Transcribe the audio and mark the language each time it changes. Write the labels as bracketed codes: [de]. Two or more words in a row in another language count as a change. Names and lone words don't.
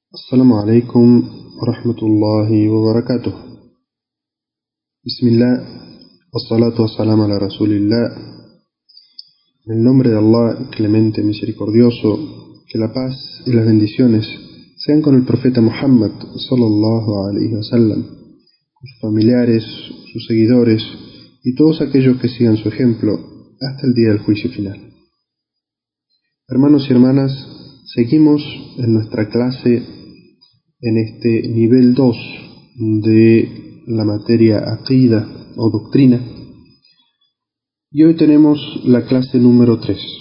[ar] السلام عليكم ورحمة الله وبركاته. بسم الله والصلاة والسلام على رسول الله. [es] En el nombre de Allah, clemente, misericordioso, que la paz y las bendiciones sean con el profeta Muhammad [ar] صلى الله عليه وسلم, [es] sus familiares, sus seguidores y todos aquellos que sigan su ejemplo hasta el día del juicio final. Hermanos y hermanas, seguimos en nuestra clase en este nivel 2 de la materia aqida o doctrina, y hoy tenemos la clase número 3.